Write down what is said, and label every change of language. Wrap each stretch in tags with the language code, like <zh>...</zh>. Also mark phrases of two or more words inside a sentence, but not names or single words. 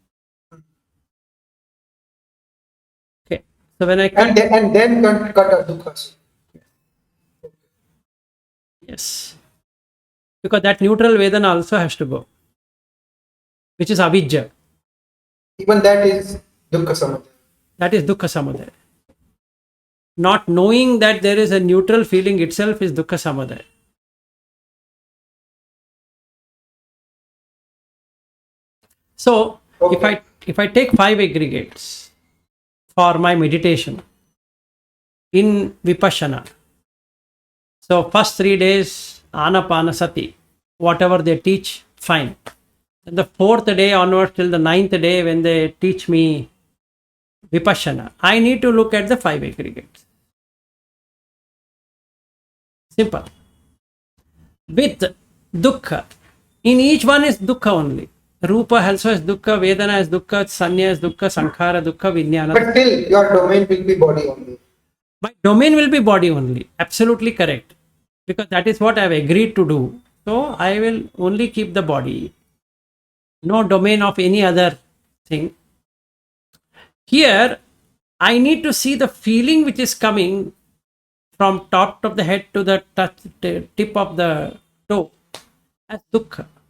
<en>Okay. So when I cut, And then cut adukha. yes, because that neutral vedana also has to go, which is avijja. Even that is</en> <pi>dukkha samadhi.</pi> <en>That is</en> <pi>dukkha samudaya.</pi> <en>Not knowing that there is a neutral feeling itself is</en> <pi>dukkha samudaya.</pi> <en>So Okay. if I take 5 aggregates for my meditation in vipassana, so first 3 days anapanasati, whatever they teach, fine. And the 4th day onwards till the 9th day when they teach me vipassana, I need to look at the 5 aggregates. Simple. With dukkha, in each one is dukkha only. Rupa also is dukkha, Vedana is dukkha, Sanya is dukkha,</en> <pi>Sankhara dukkha,</pi> <en>Vijnana. But still, your domain will be body only. My domain will be body only. Absolutely correct. Because that is what I have agreed to do. So I will only keep the body. No domain of any other thing. Here, I need to see the feeling which is coming from top of the head to the tip of the toe as dukkha.</en>